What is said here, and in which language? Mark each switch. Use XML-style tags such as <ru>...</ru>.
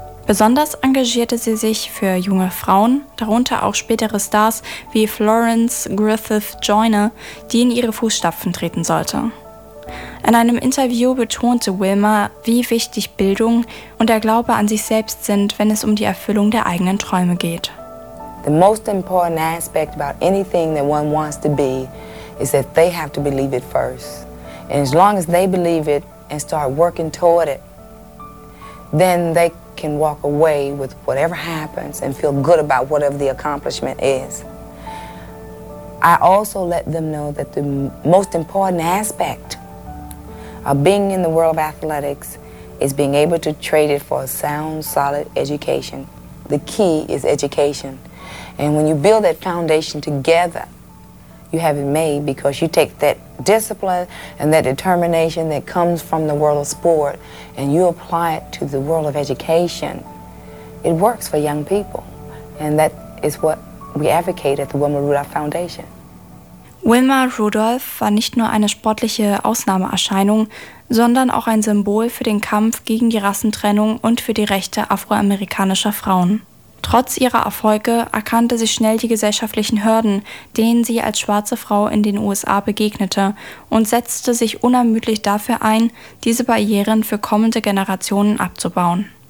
<de>Besonders engagierte sie sich für junge Frauen, darunter auch spätere Stars wie Florence Griffith Joyner, die in ihre Fußstapfen treten sollte. In einem Interview betonte Wilma, wie wichtig Bildung und der Glaube an sich selbst sind, wenn es um die Erfüllung der eigenen Träume geht.</de> <en>The most important aspect about anything that one wants to be is that they have to believe it first. And as long as they believe it and start working toward it, then they can walk away with whatever happens and feel good about whatever the accomplishment is. I also let them know that the most important aspect of being in the world of athletics is being able to trade it for a sound, solid education. The key is education. And when you build that foundation together, you have it made because you take that discipline and that determination that comes from the world of sport and you apply it to the world of education. It works for young people. And that is what we advocate at the Wilma Rudolph Foundation.</en> <de>Wilma Rudolph war nicht nur eine sportliche Ausnahmeerscheinung, sondern auch ein Symbol für den Kampf gegen die Rassentrennung und für die Rechte afroamerikanischer Frauen. Trotz ihrer Erfolge erkannte sie schnell die gesellschaftlichen Hürden, denen sie als schwarze Frau in den USA begegnete, und setzte sich unermüdlich dafür ein, diese Barrieren für kommende Generationen abzubauen.</de>